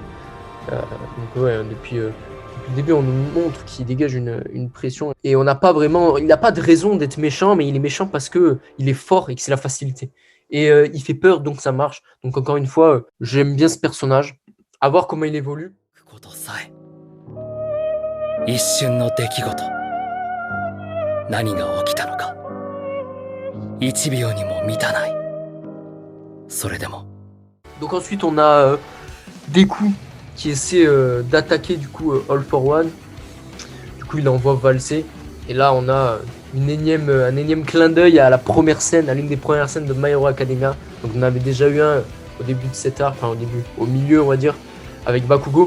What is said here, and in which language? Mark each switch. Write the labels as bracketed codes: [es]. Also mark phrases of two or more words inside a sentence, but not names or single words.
[fr] Donc ouais, depuis le début, on nous montre qu'il dégage une pression et il n'a pas de raison d'être méchant, mais il est méchant parce que il est fort et que c'est la facilité. Et il fait peur, donc ça marche. Donc encore une fois, j'aime bien ce personnage. À voir comment il évolue. [ja] ことさえ一瞬の出来事何が起きたのか1秒にも満たないそれでも [fr] Donc ensuite on a Deku qui essaie d'attaquer du coup [en] All for One. [fr] Du coup il envoie valser. Et là on a un énième clin d'œil à la première scène, à l'une des premières scènes de My Hero Academia. Donc on avait déjà eu un au début de cet arc, enfin au milieu on va dire, avec Bakugo.